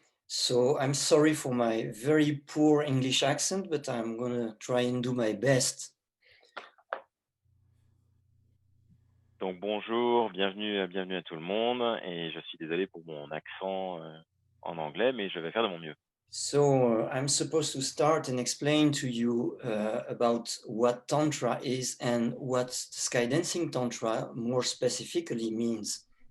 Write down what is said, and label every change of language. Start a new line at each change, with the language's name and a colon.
English: So I'm sorry for my very poor English accent, but I'm gonna try and do my best.
French: Donc bonjour, bienvenue à tout le monde et je suis désolé pour mon accent en anglais, mais je vais faire de mon mieux.
English: So I'm supposed to start and explain to you about what Tantra is and what Skydancing Tantra more specifically means.